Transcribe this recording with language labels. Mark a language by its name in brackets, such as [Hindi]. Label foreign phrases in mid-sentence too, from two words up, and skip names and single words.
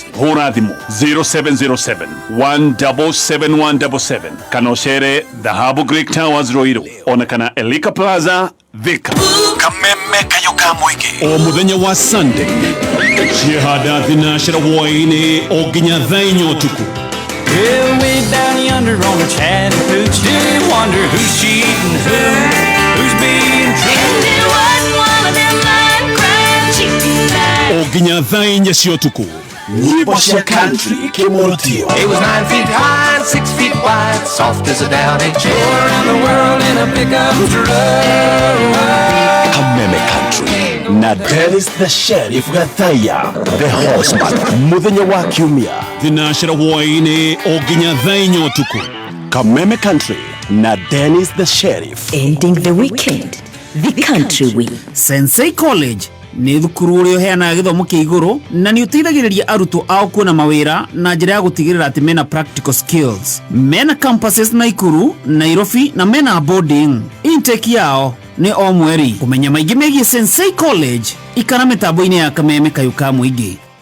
[Kikuyu] Hũra thimũ 0707-177-177 kana ũcere Dhahabu Greek Towers Ruiru ona kana Elika Plaza Thika. Kameme kayo ka mũingĩ. O mũthenya wa Sunday ciehanda thinacara hwaĩ-inĩ o nginya thaa 4 ũtukũ. [English] Way down yonder on the Chattahoochee, wonder who's cheating who's being true. [Kikuyu] O nginya thaa 4 cia ũtukũ. Nyimbo cia country kĩmũrutio. [English] It was 9 feet high, 6 feet wide, soft as a downy chair, around the world in a pickup truck. [Kikuyu] Kameme Country na Dennis the Sheriff Gathaya the Horseman mũthenya wa Kiumia. Thinacara hwaĩ-inĩ o nginya thaa 4 ũtukũ. Kameme Country na Dennis the Sheriff. [English] Ending the weekend, the country week. [Kikuyu] Sensei College nĩ thukuru ũrĩa ũheanaga gĩthomo kĩa igũrũ na nĩ ũteithagĩrĩria arutwo ao kuona mawĩra na njĩra ya gũtigĩrĩra atĩ mena [English] practical skills. [Kikuyu] Mena campuses Naikuru, Nairobi na mena boarding. Intake yao nĩ o mweri. Kũmenya maingĩ megiĩ Sensei College ikara mĩtambo-inĩ ya Kameme kayo ka mũingĩ.